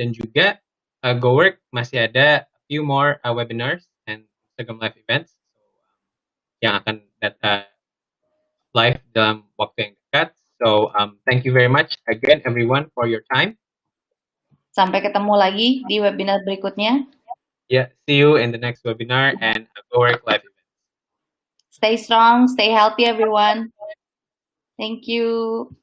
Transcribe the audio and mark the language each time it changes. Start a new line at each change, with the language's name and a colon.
Indonesian: Dan juga GoWork masih ada
English: a few more webinars and Instagram live events
Indonesian: yang akan live dalam waktu yang dekat.
English: So thank you very much again everyone for your time.
Indonesian: Sampai ketemu lagi di webinar berikutnya.
English: Yeah, see you in the next webinar and GoWork live event. Stay strong, stay healthy everyone. Thank you.